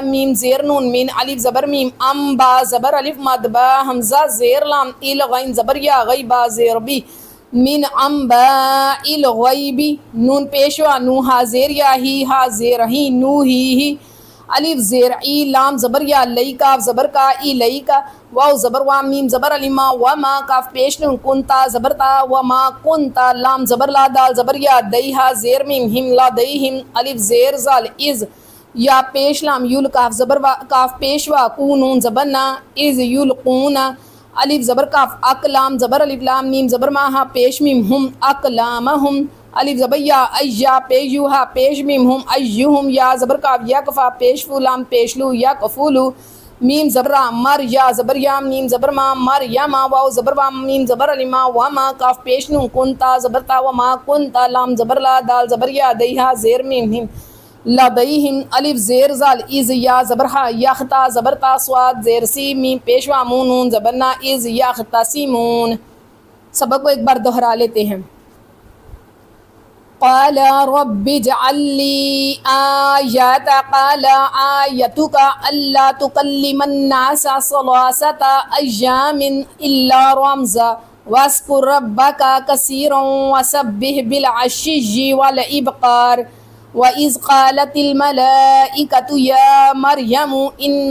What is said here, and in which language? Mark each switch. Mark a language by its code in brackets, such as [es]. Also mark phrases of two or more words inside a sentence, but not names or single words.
[ur] میم زیر نون مین الف زبر میم ام با زبر الف مد با حمزہ زیر لام ال غین زبر یا غی با زیر بی من ام با ال غیبی نون پیشوا نو ہا زیر یا ہی ہا زیر ہی نو ہی الف زیر ای لام زبر یا لئی کاف زبر کا ای لئی کا واو زبر وا میم زبر علی ما و ما کاف پیش نون کنتا زبر تا و ما کنتا لام زبر لا دال زبر یا دیہا زیر میم ہم لا دیہم الف زیر زال از یا پیش لام یول کاف زبر کاف پیش وا کونون زبر نا از یلقون الف زبر کاف اقلام زبر الف لام میم زبر ما ہا پیش میم ہم اقلامہم الف زبر یا ایا پیش یو ہا پیش میم ہم ایہم یا زبر کاف یا کفا پیش فو لام پیش لو یا کفولو میم زبر مر یا زبر یا میم زبر ما مر یا ما واو زبر وا میم زبر علی ما و ما کاف پیش نون کنتا زبر تا و ما کنتا لام زبر لا دال زبر یا دیہا زیر میم ہم لدیہم الف زیر زال از یا زبرہا یختا زبرتا سواد زیر سی میم پیشوا مون زبرنا از یختصمون۔ سبق کو ایک بار دہرا لیتے ہیں۔ [ar] قال رب اجعل لي آیات قال آیتک الا تکلم الناس ثلاثة ایام الا رمزا واذکر ربک کثیرا وسبح بالعشی والابکار وَإِذْ قَالَتِ الْمَلَائِكَةُ يَا مَرْيَمُ إِنَّ